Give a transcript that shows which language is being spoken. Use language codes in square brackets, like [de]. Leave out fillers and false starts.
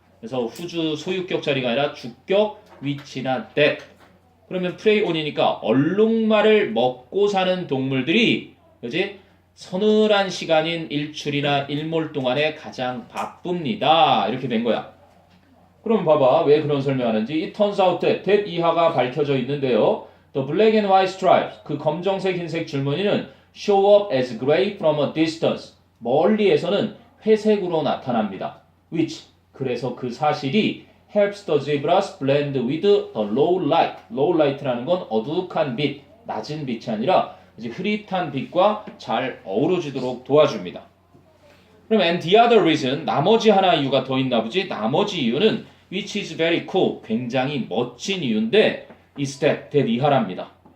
[ko] 그래서 whose 소유격 자리가 아니라 주격 which나 that. 그러면 prey on이니까 얼룩말을 먹고 사는 동물들이, 그지? 서늘한 시간인 일출이나 일몰 동안에 가장 바쁩니다. 이렇게 된 거야. 그럼 봐봐. 왜 그런 설명하는지. [en] It turns out that [ko] 이하가 밝혀져 있는데요. [en] The black and white stripes, [ko] 그 검정색 흰색 줄무늬는 [en] show up as gray from a distance. [ko] 멀리에서는 회색으로 나타납니다. [en] Which, [ko] 그래서 그 사실이 [en] helps the zebras blend with the low light. [ko] low light라는 건 어둑한 빛, 낮은 빛이 아니라 이제 흐릿한 빛과 잘 어우러지도록 도와줍니다. 그럼 and [en] the other reason, [ko] 나머지 하나 이유가 더 있나 보지. 나머지 이유는 [en] which is very cool, [ko] 굉장히 멋진 이유인데 is that 이하랍니다.